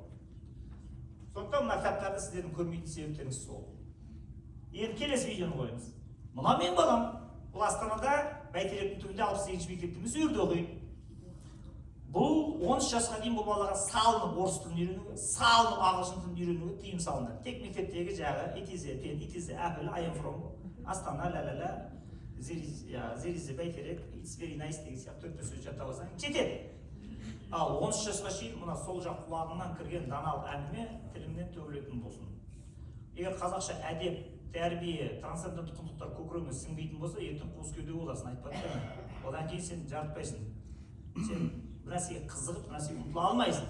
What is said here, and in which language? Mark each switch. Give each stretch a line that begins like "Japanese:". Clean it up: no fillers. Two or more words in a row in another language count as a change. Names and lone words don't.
Kazakh: Сондықтан мына кітаптарды сіздердің көрмейтін себептеріңіз сол. Енді келесі видеоны қойыңыз. Мына мен балам, бұл Астанада Бәйтеректің түбінде 68-ші мектепте сол жерде оқиды. Бұл 13 жасқа дейін бұл балаға салынып орыс тілін үйренуге, салынып ағылшын тілін үйренуге тыйым салынды. Тек мектептегі жағы
English: it is a pen, it is a apple, I am from Астана, ла-ла-ла, there is a Бәйтерек, it's very nice
Kazakh: деген сияқты 4 сөз жаттап алсаң жетеді. Ал 13 жасқа шейін мына сол жақ құлағыңнан кірген даналық әңгіме тіліңнен төгілетін болсын. Егер қазақша әдеп, тәрбие, трансцендентті құндылықтар көкірегіңе сіңбейтін болса, ертең қуыс кеуде боласың, айтпады да. Одан кейін сен жарытпайсың. Сен бір нәрсеге қызығып, бір нәрсеге ұмтыла алмайсың.